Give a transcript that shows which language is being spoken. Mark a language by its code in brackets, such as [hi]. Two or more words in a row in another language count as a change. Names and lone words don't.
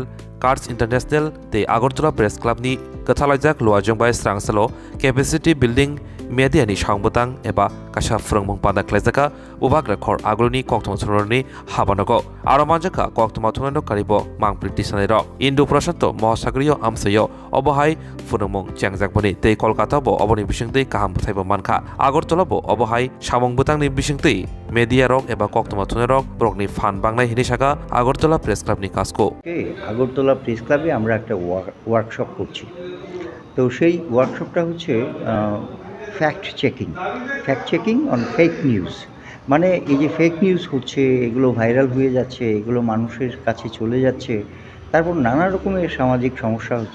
[trp] Cards International te Agartala Press Club ni kathalajak luajong bai srangsalo [en] capacity building [trp] media ni sangbutang eba kasha frongmung pada klajaka ubak rakhor agloni kok tuma thumnani habanago aromanjaka kok tuma thumnano karibo mangpriti sanero Indo Prashanto Mahasagriyo amsayo obahai phunumung changjak bani te Kolkata bo oboni bisingti kaham thaibo manka Agartala bo obahai samung butang ni bisingti media rok eba kok tuma thunarok brokni fan bangnai hinisaka Agartala Press Club ni kasko [bn] আগরতলা প্রেস ক্লাবে আমরা একটা ওয়ার্কশপ করছি। তো সেই ওয়ার্কশপটা হচ্ছে [en] fact checking on fake news. [bn] মানে এই যে [en] fake news [bn] হচ্ছে, এগুলো ভাইরাল হয়ে যাচ্ছে, এগুলো মানুষের কাছে চলে যাচ্ছে, তারপর নানা রকমের সামাজিক সমস্যা হচ্ছে।